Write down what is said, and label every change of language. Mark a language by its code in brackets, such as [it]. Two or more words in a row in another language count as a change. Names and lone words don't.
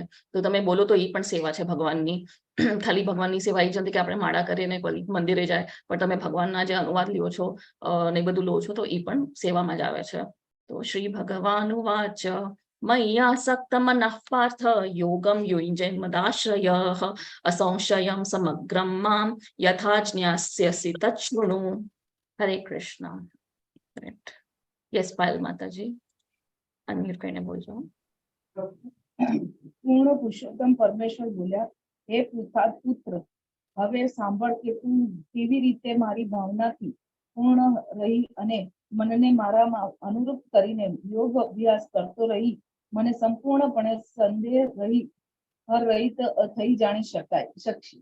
[gu] તો તમે બોલો તો એ પણ સેવા છે ભગવાનની. ખાલી ભગવાનની સેવા એ જ નથી કે આપણે માળા કરીને મંદિરે જાય, પણ તમે ભગવાનના જે અનુવાદ લ્યો છો ને બધું લો છો, તો એ પણ સેવામાં જ આવે છે. [sa] તો શ્રી ભગવાન વાચ મય્યાસક્ત મનઃ પાર્થ યોગમ યુञ्जन्मदाश्रयः असंशयं समग्रं मां यथा જ્ઞાસ્યસि તચ્છૃણુ. [gu] હરે કૃષ્ણ. યસ પાયલ માતાજી, અનમ્યુટ કરીને બોલજો. પૂર્ણ પુરુષોત્તમ પરમેશ્વર બોલ્યા, હે પુત્ર, હવે સાંભળ કે તું કેવી રીતે મારી ભાવનાથી પૂર્ણ રહી અને મનને મારામાં અનુરૂપ કરીને યોગ અભ્યાસ કરતો રહી મને સંપૂર્ણપણે સંદેહ રહિત થઈ જાણી શકશે.